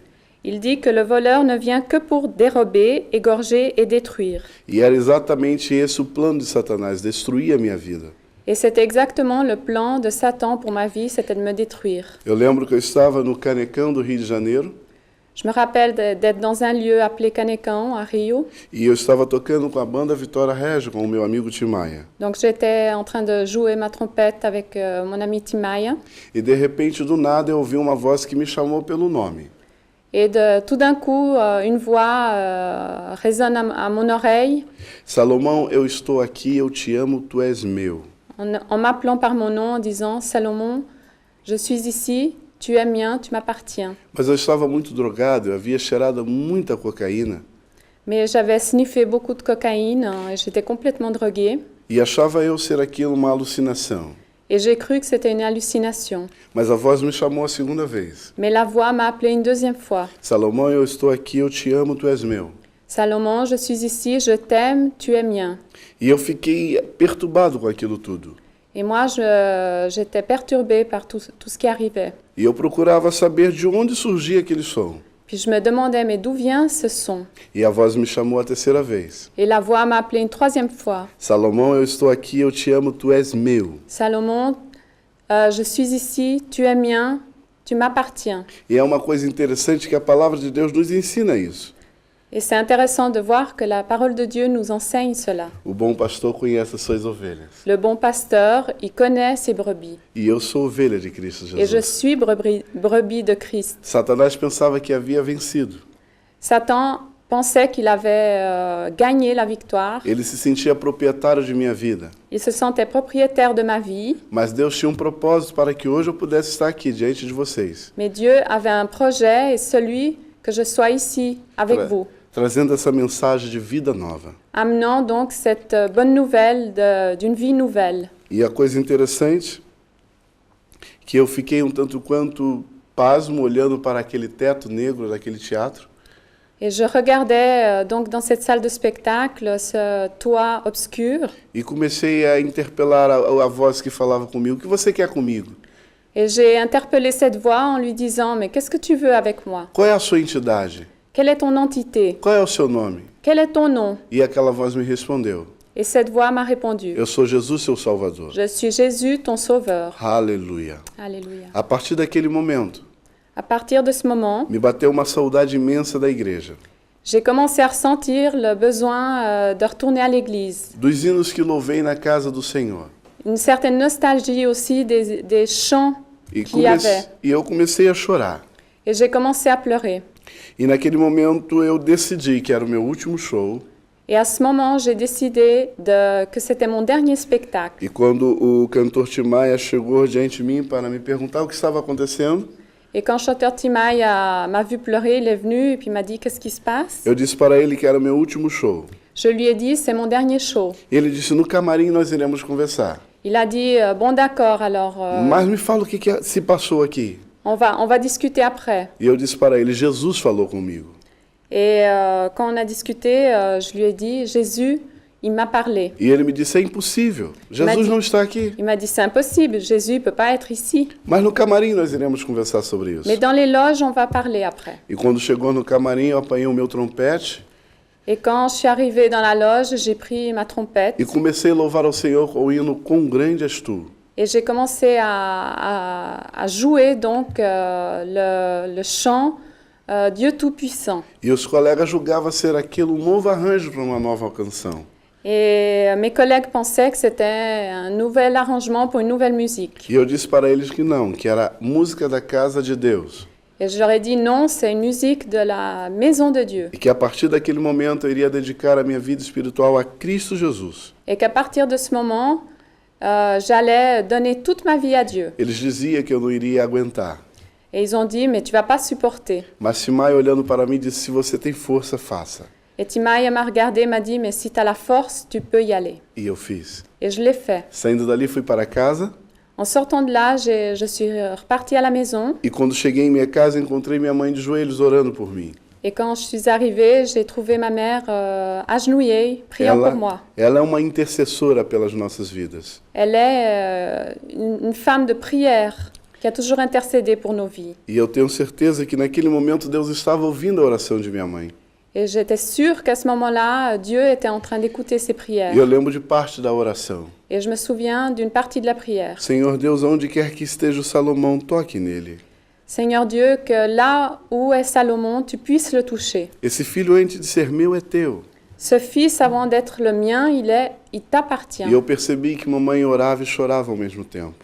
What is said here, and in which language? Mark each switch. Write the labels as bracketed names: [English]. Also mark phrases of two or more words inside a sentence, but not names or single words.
[French] Il dit que le voleur ne vient que pour dérober, égorger et détruire. [Portuguese] E era exatamente esse o plano de Satanás, destruir a minha vida. [French] Et c'était exactement le plan de Satan pour ma vie, c'était de me détruire. [Portuguese] Eu lembro que eu estava no Canecão do Rio de Janeiro. [French] Je me rappelle d'être dans un lieu appelé Canecão, à Rio. [Portuguese] E eu estava tocando com a banda Vitória Regi, com o meu amigo Tim Maia. [French] Donc j'étais en train de jouer ma trompette avec mon ami Tim Maia. [Portuguese] E de repente, do nada, eu ouvi uma voz que me chamou pelo nome. [French] Et tout d'un coup, une voix résonne à mon oreille. [Portuguese] Salomão, eu estou aqui, eu te amo, tu és meu. [French] En m'appelant par mon nom, en disant « Salomon, je suis ici, tu es mien, tu m'appartiens. » [Portuguese] Mas eu estava muito drogado, eu havia cheirado muita cocaína. [French] Mais j'avais sniffé beaucoup de cocaïne, et j'étais complètement droguée. [Portuguese] E achava eu ser aquilo uma alucinação. [French] Et j'ai cru que c'était une hallucination. [Portuguese] Mas a voz me chamou a segunda vez. [French] Mais la voix m'a appelée une deuxième fois. [Portuguese] Salomão, eu estou aqui, eu te amo, tu és meu. [French] Salomon, je suis ici, je t'aime, tu es mien. [Portuguese] E eu fiquei perturbado com aquilo tudo. [French] Et moi, j'étais perturbée par tout ce qui arrivait. [Portuguese] E eu procurava saber de onde surgia aquele som. [French] Puis je me demandais, mais d'où vient ce son? [Portuguese] E a voz me chamou a terceira vez. [French] Et la voix m'a appelée une troisième fois. [Portuguese] Salomão, eu estou aqui, eu te amo, tu és meu. [French] Salomon, je suis ici, tu es mien, tu m'appartiens. [Portuguese] E é uma coisa interessante que a palavra de Deus nos ensina isso. [French] Et c'est intéressant de voir que la parole de Dieu nous enseigne cela. [Portuguese] O bom pastor conhece as suas ovelhas. [French] Le bon pasteur, il connaît ses brebis. [Portuguese] E eu sou ovelha de Cristo Jesus. [French] Et je suis brebis de Christ. [Portuguese] Satanás pensava que havia vencido. [French] Satan pensait qu'il avait gagné la victoire. [Portuguese] Ele se sentia proprietário de minha vida. [French] Il se sentait propriétaire de ma vie. [Portuguese] Mas Deus tinha propósito para que hoje eu pudesse estar aqui diante de vocês. [French] Mais Dieu avait un projet et celui que je sois ici avec vous. [Portuguese] Trazendo essa mensagem de vida nova. [French] Amenant donc cette bonne nouvelle d'une vie nouvelle. [Portuguese] E a coisa interessante que eu fiquei um tanto quanto pasmo olhando para aquele teto negro daquele teatro. [French] Et je regardais donc dans cette salle de spectacle ce toit obscur [Portuguese] e comecei a interpelar a voz que falava comigo. O que você quer comigo? [French] et j'ai interpellé cette voix en lui disant « Mais qu'est-ce que tu veux avec moi? [Portuguese] Qual é a sua entidade? [French] Quelle est ton entité? [Portuguese] Qual é o seu nome? [French] Quel est ton nom? » [Portuguese] E aquela voz me respondeu: [French] Et cette voix m'a répondu [Portuguese] Eu sou Jesus, seu Salvador. « [French] Je suis Jésus, ton sauveur. [Portuguese] Aleluia. » [French] Alléluia. [Portuguese] A partir daquele momento, [French] À partir de ce moment, [Portuguese] me bateu uma saudade imensa da igreja, [French] j'ai commencé à ressentir le besoin de retourner à l'église. [Portuguese] dos hinos que louvei na casa do Senhor. [French] Une certaine nostalgie aussi des chants [Portuguese] E, [French] qu'il y avait. [Portuguese] eu comecei a chorar. [French] Et j'ai commencé à pleurer. [Portuguese] E naquele momento eu decidi que era o meu último show. [French] Et à ce moment, j'ai décidé que c'était mon dernier spectacle. [Portuguese] E quando o cantor Timaya chegou diante de mim para me perguntar o que estava acontecendo, [French] Et quand le chanteur Timay m'a vu pleurer, il est venu et puis m'a dit « Qu'est-ce qui se passe ?» [Portuguese] eu disse para ele que era o meu último show. [French] Je lui ai dit « C'est mon dernier show. [Portuguese] E ele disse: no camarim nós iremos conversar. » [French] Il a dit « Bon d'accord, alors [Portuguese] Mas me fala o que se passou aqui. [French] on va discuter après. » [Portuguese] E eu disse para ele: Jesus falou comigo. [French] Et quand on a discuté, je lui ai dit « Jésus, il m'a parlé. [Portuguese] E ele me disse: é impossível. Jesus não está aqui. » [French] Il m'a dit « C'est impossible, Jésus ne peut pas être ici. [Portuguese] Mas no camarim nós iremos conversar sobre isso. [French] Mais dans les loges, on va parler après. » [Portuguese] E quando chegou no camarim, eu apanhei o meu trompete [French] Et quand je suis arrivée dans la loge, j'ai pris ma trompette [Portuguese] e comecei a louvar ao Senhor com o hino Quão Grande És Tu. [French] et j'ai commencé à jouer donc le chant Dieu Tout-Puissant. [Portuguese] E os colegas julgavam ser aquilo um novo arranjo para uma nova canção. [French] Et mes collègues pensaient que c'était un nouvel arrangement pour une nouvelle musique. [Portuguese] E eu disse para eles que não, que era música da casa de Deus. [French] Et je leur ai dit non, c'est une musique de la maison de Dieu. [Portuguese] E que a partir daquele momento eu iria dedicar a minha vida espiritual a Cristo Jesus. [French] Et qu'à partir de ce moment, j'allais donner toute ma vie à Dieu. [Portuguese] Eles diziam que eu não iria aguentar. [French] Et ils ont dit, mais tu vas pas supporter. [Portuguese] Mas Timaya, olhando para mim, disse: se você tem força, faça. [French] Et Timaya m'a regardé, m'a dit, mais si tu as la force, tu peux y aller. [Portuguese] E eu fiz. [French] Et je l'ai fait. [Portuguese] Saindo dali, fui para casa. [French] En sortant de là, je suis repartie à la maison. [Portuguese] E quando cheguei em minha casa, encontrei minha mãe de joelhos orando por mim. [French] Et quand je suis arrivée, j'ai trouvé ma mère agenouillée, priant pour moi. [Portuguese] Ela é uma intercessora pelas nossas vidas. [French] Elle est une femme de prière qui a toujours intercédé pour nos vies. [Portuguese] E eu tenho certeza que naquele momento Deus estava ouvindo a oração de minha mãe. [French] Et j'étais sûre qu'à ce moment-là, Dieu était en train d'écouter ses prières. [Portuguese] E eu lembro de parte da oração. [French] Et je me souviens d'une partie de la prière. [Portuguese] Senhor Deus, onde quer que esteja o Salomão, toque nele. [French] Seigneur Dieu, que là où est Salomon, tu puisses le toucher. [Portuguese] Esse filho, antes de ser meu, é teu. [French] Ce fils, avant d'être le mien, il t'appartient. [Portuguese] E eu percebi que mamãe orava e chorava ao mesmo tempo.